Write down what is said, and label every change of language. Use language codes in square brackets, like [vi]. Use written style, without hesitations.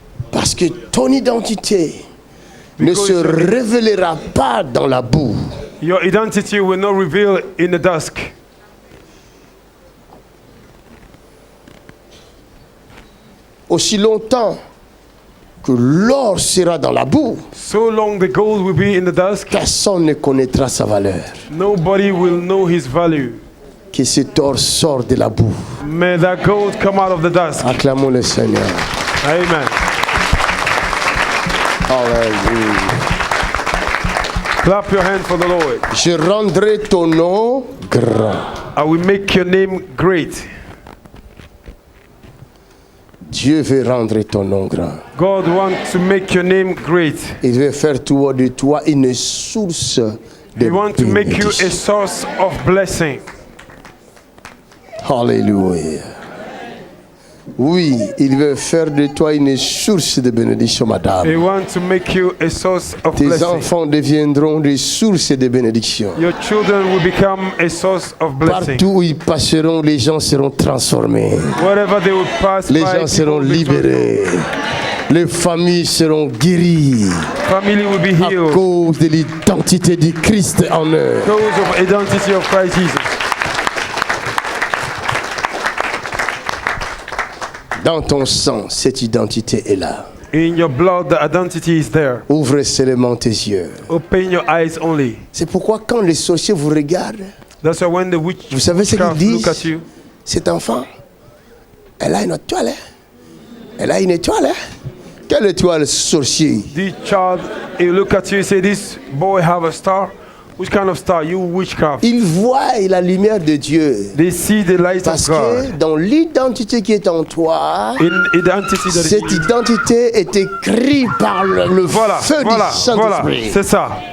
[fr] Parce que ton identité ne se révélera pas dans la boue. [en] Your identity will not reveal in the dusk. [fr] Aussi longtemps que l'or sera dans la boue, [en] so long the gold will be in the dusk, [fr] personne ne connaîtra sa valeur. [en] Nobody will know his value. [fr] Que cet or sorte de la boue. [en] May that gold come out of the dusk. [fr] Acclamons le Seigneur. Amen. Hallelujah. [en] Clap your hand for the Lord. [fr] Je rendrai ton nom grand. [en] I will make your name great. [fr] Dieu veut rendre ton nom grand. [en] God wants to make your name great. [fr] Il veut faire de toi une source de [en] He wants to make you a source of blessing. [fr] Alléluia. Oui, il veut faire de toi une source de bénédiction, madame. [en] He wants to make you a source of [fr] Tes [en] blessing. [fr] enfants deviendront des sources de bénédiction. [en] Your children will become a source of blessing. [fr] Partout où ils passeront, les gens seront transformés. [en] Wherever they will pass, [fr] les gens seront libérés. Les familles seront guéries. [en] Family will be healed. [fr] À cause de l'identité du Christ en eux. [en] Because of identity of Christ Jesus. [fr] Dans ton sang, cette identité est là. [en] In your blood, the identity is there. [fr] Ouvre seulement tes yeux. [en] Open your eyes only. [fr] C'est pourquoi quand les sorciers vous regardent, [en] that's why when the witch [fr] vous savez ce qu'ils disent? [en] Look at you. [fr] Cet enfant, elle a une étoile. Elle a une étoile. Quelle étoile, sorcier? [en] The child, he look at you and say, this boy have a star. Which kind of star? You witchcraft. [fr] Ils voient la lumière de Dieu. [en] They see the light [fr] Parce [en] of God. [fr] que dans l'identité qui est en toi, cette identité est écrite par le feu du Saint-Esprit. Voilà, c'est ça.